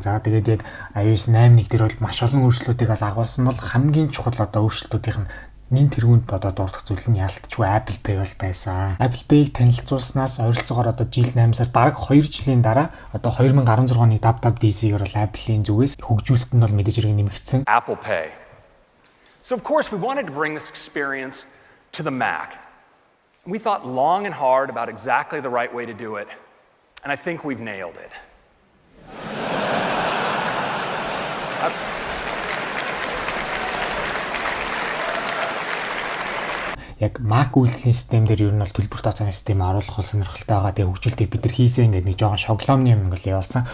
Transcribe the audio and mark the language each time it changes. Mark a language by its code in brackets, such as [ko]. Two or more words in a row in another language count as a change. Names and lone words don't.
[mn] За тэгээд яг iOS 8.1 дээр бол маш олон өөрчлөлтүүдийг бол агуулсан бол хамгийн чухал одоо өөрчлөлтүүдийн нэн тэргуунд одоо дурдах зүйл нь ялтчгүй Apple Pay бол байсан. Apple Pay-г танилцуулснаас ойролцоогоор одоо жил 8 сар бараг 2 жилийн дараа одоо 2016 оны WWDC-гээр бол Apple-ийн зүгээс хөгжүүлэлт нь бол мэдээж хэрэг нэмэгдсэн. Apple Pay. [en] So of course we wanted to bring this experience to the Mac. We thought long and hard about exactly the right way to do it, and I think we've nailed it. [mn] Яг Mac үйлдвэрлэлийн систем дээр ер нь бол төлбөр тооцооны систем оруулах сонирхолтой байгаа. Тэгээ хөгжүүлэлтийг бид нар хийсэн ингээд нэг жоохон шоглоомны юм ингээл явуулсан.